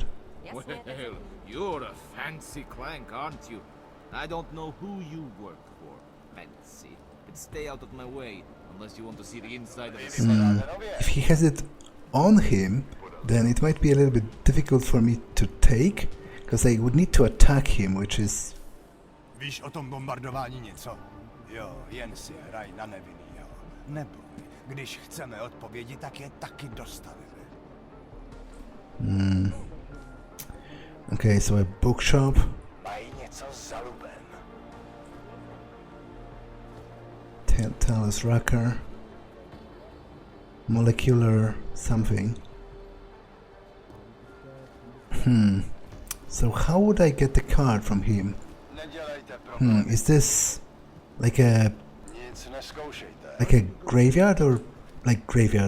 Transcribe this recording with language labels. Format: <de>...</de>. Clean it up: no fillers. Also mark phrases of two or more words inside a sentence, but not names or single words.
<en>Well, you're a fancy clank, aren't you? I don't know who you work for. Fancy. But stay out of my way, unless you want to see the inside of the If he has it on him, then it might be a little bit difficult for me to take, because I would need to attack him, which is...</en> <cs>Víš o tom bombardování něco? Jo, jen si hraj na nevinný, jo. Neboj, když chceme odpovědi, tak je taky dostaneme.</cs> <en>Okay, so a bookshop.</en> <cs>Mají něco za lubem.</cs> <en>Talus Rucker. Molecular something. So how would I get the card from him? Is this like a graveyard or like graveyard?</en>